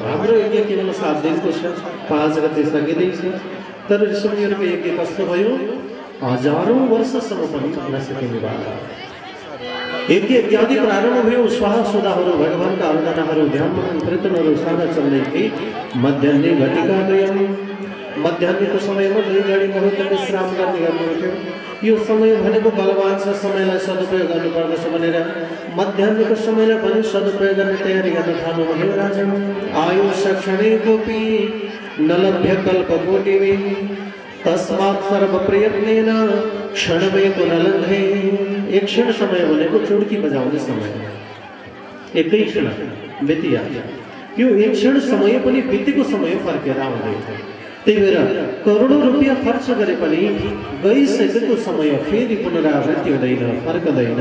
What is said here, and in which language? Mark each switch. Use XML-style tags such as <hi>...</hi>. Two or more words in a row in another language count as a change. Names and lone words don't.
<ne>हाम्रो यज्ञ केवल 7 दिनको छ, 5 गते सकिँदैछ। तर ऋषिमुनिहरूको यज्ञ कस्तो भयो? हजारौं वर्षसम्म पनि नसकिने वाला यज्ञ इत्यादि प्रारम्भ भयो। स्वाहा सुधाहरू, भगवानका आराधनाहरू, ध्यान कीर्तनहरू सारा चल्दै मध्याह्ने घटिका गयो। मध्याह्नको समयमा 2 घडी मुहूर्त विश्राम गर्नुहुन्थ्यो। यो समय भनेको बलवान छ, समयलाई सदुपयोग गर्नुपर्दछ भनेर मध्याह्नको समयलाई पनि सदुपयोग गर्ने तयारी गर्न थाल्नुभयो।</ne> <sa>राजा आयुष क्षणे गोपी न लभ्य कल्पकोटिवे तस्मात् सर्व प्रयत्नेन क्षणमेव पुनलन्धे।</sa> <ne>एक क्षण समय भनेको चुड्की बजाउने समय, एकै क्षण बितिहाल्छ। यो एक क्षण समय पनि बितेको समय फर्केर आउँदैन। त्यही भएर करोडौं रुपियाँ खर्च गरे पनि गइसकेको समय फेरि पुनरावृत्ति हुँदैन, फर्कदैन।</ne>